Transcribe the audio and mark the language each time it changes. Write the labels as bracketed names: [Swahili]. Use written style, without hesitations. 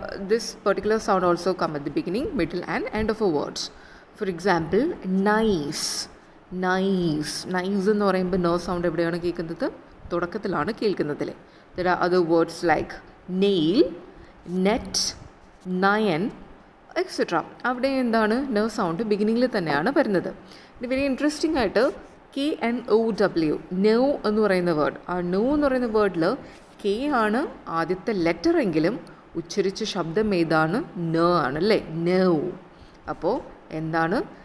[English] This particular sound also come at the beginning, middle and end of a word. For example, nice. [Malayalam] Nice എന്ന് പറയുമ്പോൾ ന sound എവിടെയാണ് കേൾക്കുന്നത്? തുടക്കത്തിലാണ് കേൾക്കുന്നത്. [English] There are other words like nail, net, nine etcetera. [Malayalam] അവിടെ എന്താണ്? ന sound ബിഗിനിങ്ങിൽ തന്നെയാണ് വരുന്നത്. ഇത് [English] very interesting [Malayalam] ആയിട്ട് KNOW, നോ എന്ന് പറയുന്ന വേർഡ്, ആ നോ എന്ന് പറയുന്ന വേർഡിൽ കെ ആണ് ആദ്യത്തെ ലെറ്റർ എങ്കിലും ഉച്ചരിച്ച ശബ്ദം ഏതാണ്? ന ആണല്ലേ, നോ. അപ്പോൾ എന്താണ്?